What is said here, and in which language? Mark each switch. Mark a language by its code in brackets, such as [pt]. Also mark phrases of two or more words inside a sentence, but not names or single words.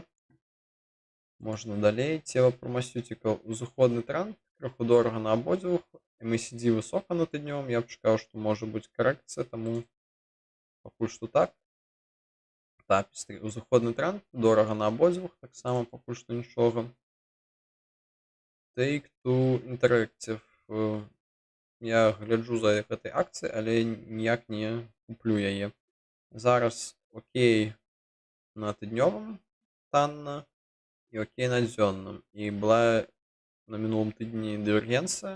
[be] Можна далей. Teva Pharmaceutical, узыходны тренд, крыху дорага на абодвух, MACD высока на тыднёвым, я б чакаў, што можа быць карэкцыя, таму пакуль што так. Tapestry, узыходны тренд, дорага на абодвух, таксама пакуль што нічога. Take-Two Interactive, я гляджу за гэтай акцыяй, але ніяк не куплю яе. Зараз окей на тыднёвым, танна, і окей на дзённым. І была на мінулым тыдні дывергенцыя.